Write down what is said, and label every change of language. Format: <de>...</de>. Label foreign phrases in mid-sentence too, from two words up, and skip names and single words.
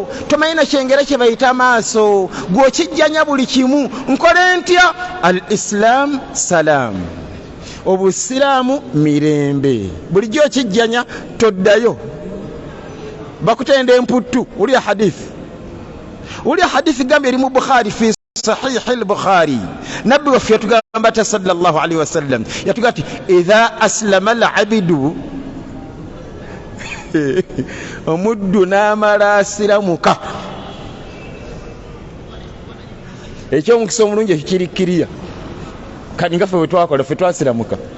<lg>Tomanyi na kyengera kye bayita maaso, gw'okijjanya buli kimu. Nkole ntya?</lg> <ar>الإسلام سلام,</ar> <lg>obusiraamu mirembe. Bulijjo okijjanya toddayo, bakutenda emputtu. Uli hadithi gambye eri mu Bukhari fi Sahih al-Bukhari. Nabbi waffe yatugamba ta</lg> <ar>صلى الله عليه وسلم,</ar> <lg>yatugamba ati</lg> <ar>إذا أسلم العبد,</ar> <lg>omuddu n'amala asiramuka. Ekyomukisa omulungi ekikirikkiriya kati nga ffe bwe twakola, ffe twasiramuka.</lg>